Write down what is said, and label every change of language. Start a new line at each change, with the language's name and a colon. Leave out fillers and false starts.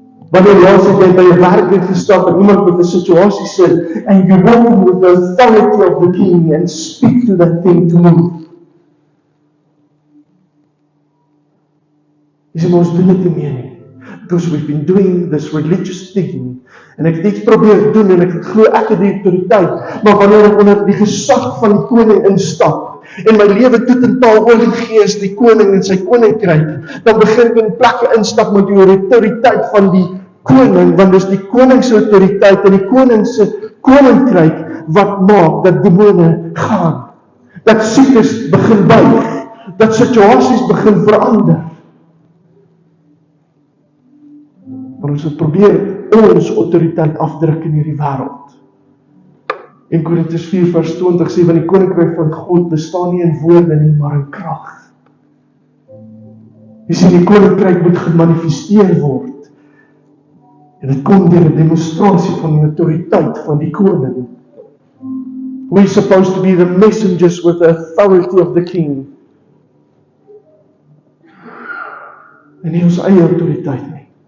Afrikaans: Wanneer laas het jy by 'n werk gestap en iemand met 'n situasie sit
English: and you walk with the authority of the king and speak to that thing to move?
Afrikaans: Dis ons doen dit nie meer nie.
English: Because we've been doing this religious thing.
Afrikaans: En ek het iets probeer doen en ek glo ek het die autoriteit, maar wanneer ek onder die gesag van die koning instap en my lewe totaal oorgegees die koning en sy koninkryk, dan begin ek in plekke instap met die autoriteit van die koning, want dis die koning se autoriteit en die koning se koninkryk wat maak dat demone gaan, dat siektes begin buig, dat situasies begin verander. Maar ons het probeer ons autoriteit afdruk in hierdie wêreld. In Korintiërs 4 vers 20 sê, want die koninkryk van God bestaan nie in woorde nie, maar in krag. Jy sien, die koninkryk moet gemanifesteer word. En dit kom deur 'n demonstrasie van die autoriteit van die koning.
English: We're supposed to be the messengers with the authority of the king.
Afrikaans: En nie ons eie autoriteit nie.